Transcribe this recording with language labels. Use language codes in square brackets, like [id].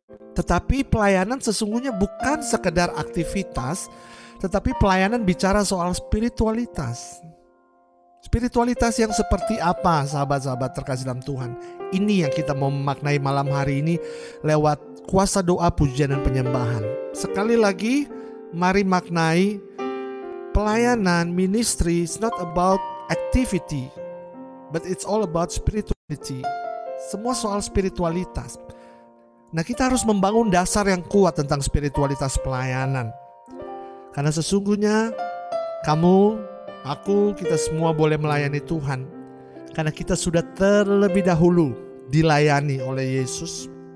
[id] Tetapi pelayanan sesungguhnya bukan sekedar aktivitas, tetapi pelayanan bicara soal spiritualitas. Spiritualitas yang seperti apa, sahabat-sahabat terkasih dalam Tuhan? Ini yang kita mau memaknai malam hari ini lewat kuasa doa, pujian dan penyembahan. Sekali lagi, mari maknai pelayanan, [en] ministry is not about activity, but it's all about spirituality. [id] Semua soal spiritualitas. Nah, kita harus membangun dasar yang kuat tentang spiritualitas pelayanan. Karena sesungguhnya kamu, aku, kita semua boleh melayani Tuhan karena kita sudah terlebih dahulu dilayani oleh Yesus.